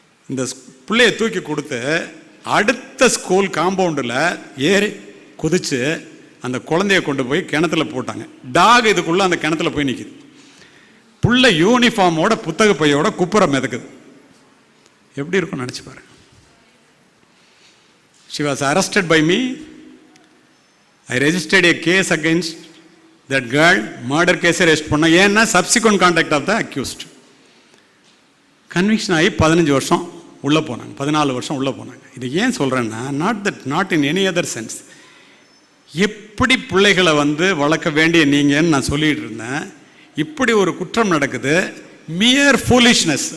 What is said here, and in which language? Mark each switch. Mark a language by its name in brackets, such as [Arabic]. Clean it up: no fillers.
[Tamil] இந்த பிள்ளையை தூக்கி கொடுத்து அடுத்த ஸ்கூல் காம்பவுண்டில் ஏறி குதித்து அந்த குழந்தைய கொண்டு போய் கிணத்துல போட்டாங்க. டாக் இதுக்குள்ளே அந்த கிணத்துல போய் நிற்கிது. புள்ள யூனிஃபார்மோட புத்தக பையோட குப்புறம் மிதக்குது. எப்படி இருக்கும் நினச்சி பாருங்க. [English] She was arrested by me. I registered a case against that girl. Murder case arrest [Tamil] பண்ண. ஏன்னா [English] subsequent conduct of the accused. [Tamil] Conviction ஆகி 15 வருஷம் உள்ளே போனாங்க, 14 வருஷம் உள்ளே போனாங்க. இது ஏன் சொல்கிறேன்னா, [English] Not in any other sense. [Tamil] எப்படி பிள்ளைகளை வளர்க்க வேண்டிய நீங்கன்னு நான் சொல்லிட்டு இருந்தேன். இப்படி ஒரு குற்றம் நடக்குது. [English] Mere foolishness.